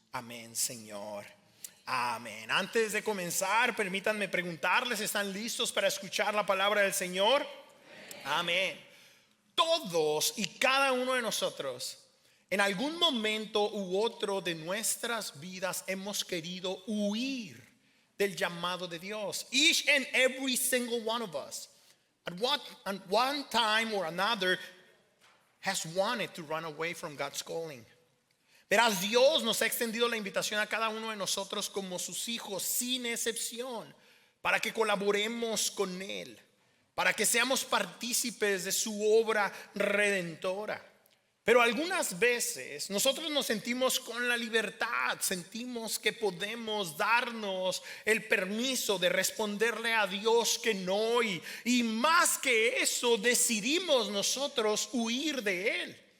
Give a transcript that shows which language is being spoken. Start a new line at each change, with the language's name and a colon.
Spanish: Amén, Señor. Amén. Antes de comenzar, permítanme preguntarles, ¿están listos para escuchar la palabra del Señor? Amén. Todos y cada uno de nosotros, en algún momento u otro de nuestras vidas, hemos querido huir del llamado de Dios.
English: Each and every single one of us, at one time or another, has wanted to run away from God's calling.
Spanish: Verás, Dios nos ha extendido la invitación a cada uno de nosotros como sus hijos, sin excepción, para que colaboremos con Él, para que seamos partícipes de su obra redentora. Pero algunas veces nosotros nos sentimos con la libertad, sentimos que podemos darnos el permiso de responderle a Dios que no, y más que eso decidimos nosotros huir de Él.